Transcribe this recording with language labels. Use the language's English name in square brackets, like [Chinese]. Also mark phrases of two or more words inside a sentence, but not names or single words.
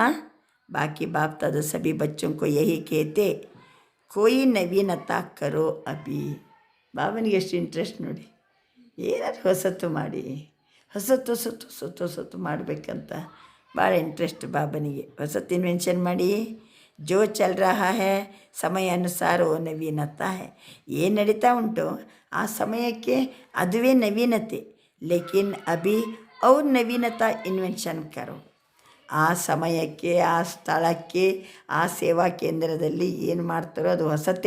[Hindi] बाकी बाप दादा सभी बच्चों को यही कहते, कोई नवीनता करो अभी. [Kannada] ಬಾಬನಿಗೆ ಎಷ್ಟು ಇಂಟ್ರೆಸ್ಟ್ ನೋಡಿ. ಏನಾದ್ರು ಹೊಸತು ಮಾಡಿ, ಹೊಸತು ಮಾಡಬೇಕಂತ ಭಾಳ ಇಂಟ್ರೆಸ್ಟ್ ಬಾಬನಿಗೆ. ಹೊಸತು ಇನ್ವೆನ್ಷನ್ ಮಾಡಿ. [Hindi] जो चल रहा है समय अनुसार नवीनता है. [Kannada] ಏನು ನಡೀತಾ ಉಂಟು ಆ ಸಮಯಕ್ಕೆ ಅದುವೇ ನವೀನತೆ. [Hindi] लेकिन अभी और नवीनता इन्वेंशन करो. [Kannada] ಆ ಸಮಯಕ್ಕೆ, ಆ ಸ್ಥಳಕ್ಕೆ, ಆ ಸೇವಾ ಕೇಂದ್ರದಲ್ಲಿ ಏನು ಮಾಡ್ತಾರೋ ಅದು ಹೊಸತೆ.